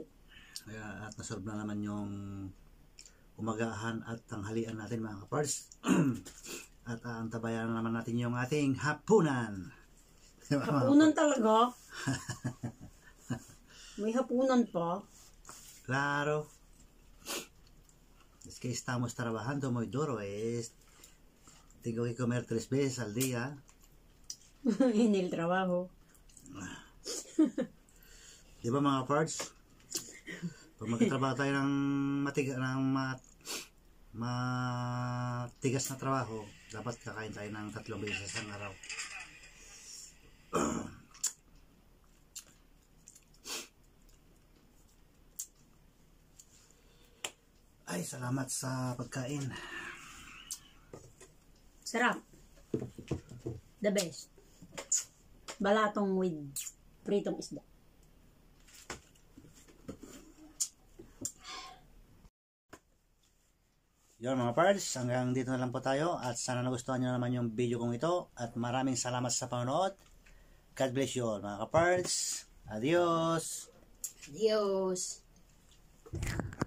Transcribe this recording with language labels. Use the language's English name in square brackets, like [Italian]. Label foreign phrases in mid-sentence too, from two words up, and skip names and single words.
[Filipino] Kaya, at nasolve na naman yung umagahan at tanghalian natin mga kaparts. At antabayan naman natin yung ating hapunan. Hapunan talaga? May hapunan pa? [Spanish] Claro. Es que estamos trabajando muy duro. Tengo que comer 3 veces al día. En el trabajo. [Filipino] Di ba mga parts? Pag magtatrabaho tayo ng matigas na trabaho, dapat kakain tayo ng 3 beses ang araw. Ay, salamat sa pagkain. Sarap. [English] The best. [Filipino] Balatong with pritong isda. Yun mga pards, hanggang dito na lang po tayo at sana nagustuhan nyo naman yung video kong ito at maraming salamat sa panonood. [English] God bless you all [Filipino] mga kapards. [Spanish] Adios! Adios!